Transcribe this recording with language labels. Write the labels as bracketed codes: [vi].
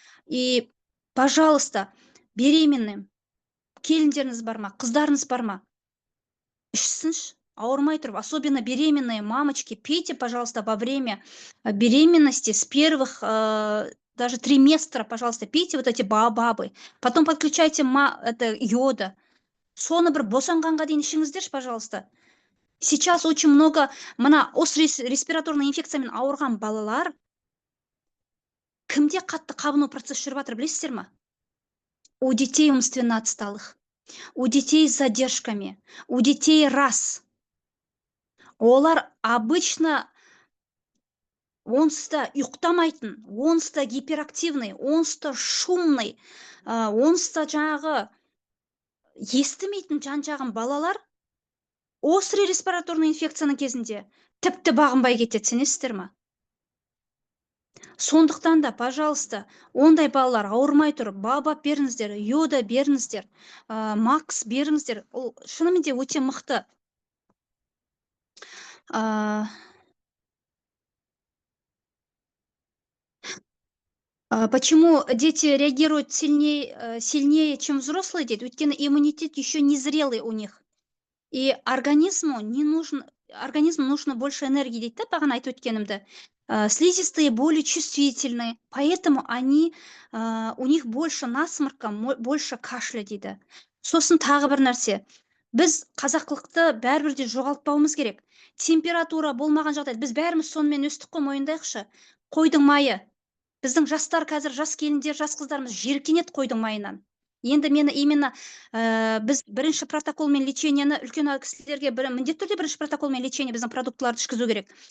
[ru] И, пожалуйста, беременным, [kk] келіндеріңіз бар ма, қыздарыңыз бар ма? Ішсінші, ауырмай тұрып, [ru] особенно беременные мамочки, пейте, пожалуйста, во время беременности с первых даже триместра, пожалуйста, пейте вот эти баобабы. Потом подключайте это йода. [kk] Соны бір босанғанға дейін ішіңіздерші, [ru] пожалуйста. Сейчас очень много [kk] мына [ru] острый респираторный [kk] инфекциямен ауырған балалар кімде қатты қабыну процесс жүріп жатыр, білесіздер ма? [ru] У детей умственно отсталых, у детей с задержками, у детей раз. [kk] Олар [ru] обычно [kk] онсыз да ұйықтамайтын, онсыз да [ru] гиперактивный, [kk] онсыз да [ru] шумный, [kk] онсыз да жаңағы естімейтін жан-жағын балалар [ru] острый респираторный [kk] инфекцияның кезінде тіпті бағынбай кетеді, сенесіздер ма? Сондықтан да, [ru] пожалуйста, [kk] ондай балалар ауырмай тұрып, Baobab беріңіздер, йода беріңіздер, Макс беріңіздер. Ол шынымен де өте мықты. [ru] Почему дети реагируют сильнее, чем взрослые дети? [kk] Өйткені [ru] иммунитет еще не зрелый у них. И организму нужно больше энергии [kk] дейді, [ru] да, [kk] бағана айтып өткенімді. [ru] Слизистые более чувствительные, поэтому у них больше насморка, больше кашля [kk] дейді. Сосын тағы бір нәрсе. Біз қазақылықты бәрібірде жоғалтпауымыз керек. Температура болмаған жағдайда біз бәріміз сонымен өстік қой, мойындайықшы. Қойдың майы. Біздің жастар қазір, жас келіндер, жас қыздарымыз жеркенет қойдың майынан. Енді мені именно біз бірінші протоколмен лечениені үлкен кісілерге міндетті түрде бірінші протоколмен лечение біздің продуктыларды ішкізу керек.